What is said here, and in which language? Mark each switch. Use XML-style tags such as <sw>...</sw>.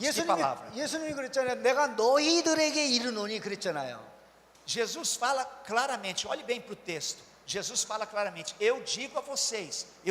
<pt>Que palavra?</pt> <ko>예수님이 그랬잖아요. 내가 너희들에게 이르노니 그랬잖아요.</ko> <pt>Jesus fala claramente, olhe bem para o texto. Jesus fala claramente: eu digo a vocês.</pt>